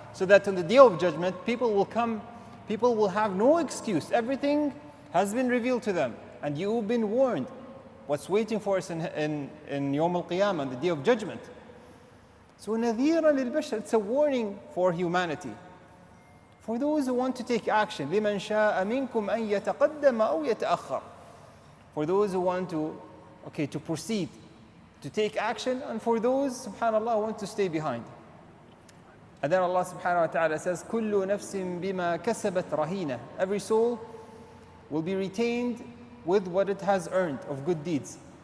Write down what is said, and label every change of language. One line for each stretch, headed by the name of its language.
English: So that on the day of judgment, people will have no excuse. Everything has been revealed to them. And you've been warned. What's waiting for us in Yawm al-Qeyama, on the day of judgment. So
Arabic: nadhira lil bashar,
English: it's a warning for humanity. For those who want to take action.
Arabic: لمن شاء منكم أن يتقدم أو يتأخر.
English: For those who want to proceed, to take action, and for those, subhanAllah, who want to stay behind. And then Allah subhanahu wa ta'ala says,
Arabic: كُلُّ نَفْسٍ بِمَا كَسَبَتْ رَهِينَةٌ.
English: Every soul will be retained with what it has earned of good deeds.